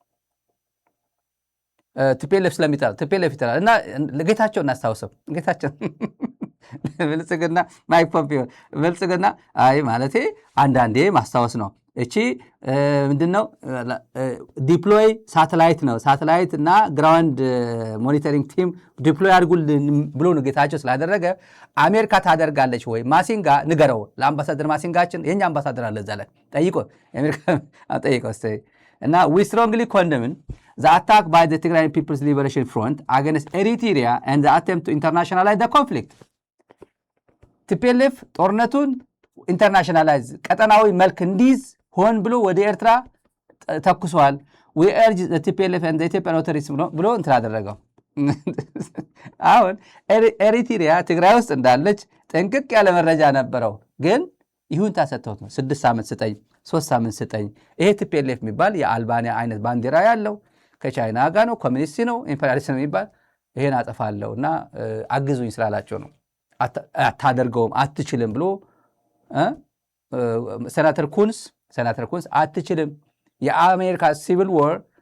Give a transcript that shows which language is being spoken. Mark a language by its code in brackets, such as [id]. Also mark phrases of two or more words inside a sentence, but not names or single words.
[am] ቲፒኤልኤፍ ስለሚጠራ ቲፒኤልኤፍ ይጠራል። እና ጌታቸው እናስታውሰው። ጌታቸው ብልጽግና ማይክ ፖምፒዮ ብልጽግና አይ ማለቴ አንዳንዴ ማስታወስ ነው። እቺ ምንድነው [en] deploy satellite [am] ነው። ሳተላይት እና [en] ground monitoring team [am] ዲፕሎይ አድርጉልን ብሎ ነው ጌታቸው ስላደረገ አሜሪካ ታደርጋለች ወይ? ማሲንጋ ንገረው ለአምባሳደር ማሲንጋችን የኛ አምባሳደር አለ እዛ ላይ ጠይቆ አሜሪካ ጠይቆ እና [en] we strongly condemn the attack by the Tigray People's Liberation Front against Eritrea and the attempt to internationalize the conflict. [am] TPLF ጦርነቱን ኢንተርናሽናላይዝ ቀጠናዊ መልክ እንዲይዝ ሆን ብሎ ወደ ኤርትራ ተኩሷል። [en] we urge the TPLF and the Ethiopian authorities [am] ብሎ እንትን አደረገው። አሁን ኤሪትሪያ ትግራይ ውስጥ እንዳለች ጠንቅቅ ያለ መረጃ ነበረው። ግን ይሁንታ ሰጥተውት ነው 6 ዓመት ስጠኝ 3 ዓመት ስጠኝ። ይሄ ቲፒኤልኤፍ የሚባል የአልባንያ አይነት ባንዲራ ያለው ከቻይና ጋር ነው፣ ኮሚኒስት ነው፣ ኢምፔሪያሊስት ነው የሚባል ይሄን አጠፋለሁ እና አግዙኝ ስላላቸው ነው። አታደርገውም አትችልም ብሎ ሴናተር ኩንስ አትችልም። የአሜሪካ [en] civil war